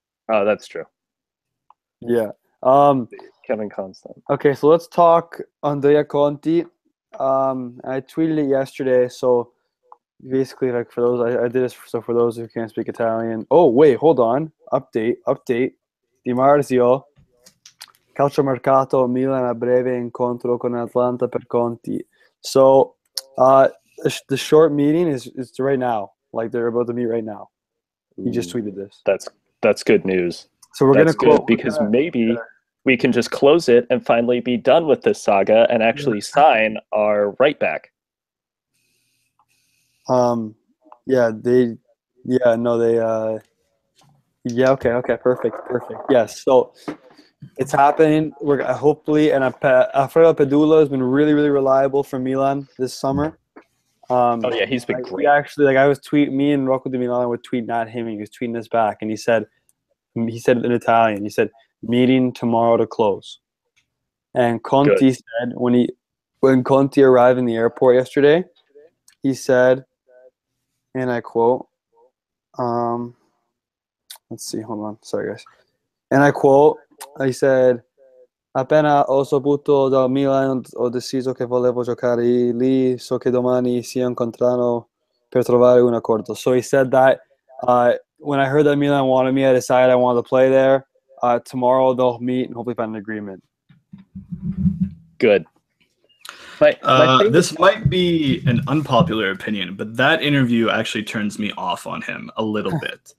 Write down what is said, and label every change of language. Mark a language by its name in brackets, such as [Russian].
[English] Oh, that's true. Yeah. Kevin Constant. Okay, so let's talk Andrea Conti. I tweeted it yesterday, so basically, like for those, I did this. So for those who can't speak Italian. Oh wait, hold on. Update. Di Marzio. [Italian] Calciomercato Milan a breve incontro con Atlanta per Conti. [English] So, the short meeting is right now. Like they're about to meet right now. He just tweeted this. That's good news. So we're gonna close because maybe we can just close it and finally be done with this saga and actually sign our right back. Okay, perfect. Yes, so it's happening. We're hopefully, and Alfredo Pedula has been really, really reliable for Milan this summer. He's been great. Me and Rocco Di Milano were tweeting at him, and he was tweeting us back, and he said in Italian, he said, meeting tomorrow to close. And Conti said when Conti arrived in the airport yesterday, he said, and I quote, let's see, hold on, sorry guys. And I quote, he said, [Italian] appena ho saputo dal Milan ho deciso che volevo giocare lì, so che domani si incontrano per trovare un accordo. [English] So he said that when I heard that Milan wanted me, I decided I wanted to play there. Tomorrow they'll meet and hopefully find an agreement. Good. This might be an unpopular opinion, but that interview actually turns me off on him a little bit.